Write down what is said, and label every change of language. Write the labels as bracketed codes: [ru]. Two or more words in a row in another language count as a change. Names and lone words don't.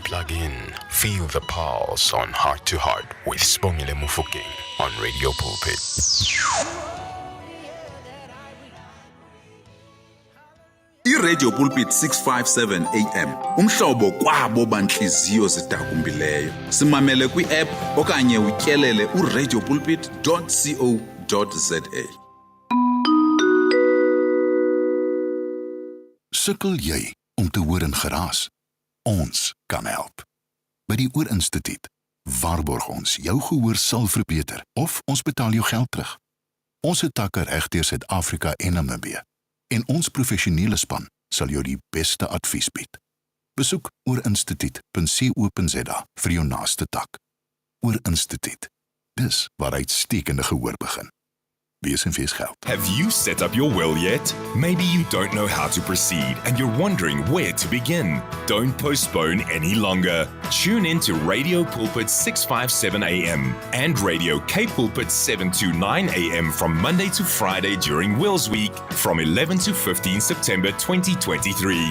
[en] Plug in, feel the pulse on Heart to Heart with Sibongile Mofokeng on Radio Pulpit. [xh] iRadio Pulpit 657 AM umhlobo kwabo banhliziyo zidakumbileyo simamele kwi-app okanye utyelele uradiopulpit.co.za. [af] Sukkel jy om te hoor in geraas? Ons kan help. By die Oorinstituut waarborg ons jou gehoor sal verbeter of ons betaal jou geld terug. Ons het takke reg deur Suid-Afrika en Namibië en ons professionele span sal jou die beste advies bied. Besoek oorinstituut.co.za vir jou naaste tak. Oorinstituut. Dis waar uitstekende gehoor begin. Wees en wees geld. [en] Have you set up your will yet? Maybe you don't know how to proceed and you're wondering where to begin. Don't postpone any longer. Tune in to Radio Pulpit 657 AM and Radio K Pulpit 729 AM from Monday to Friday during Wills Week from 11 to 15 September 2023.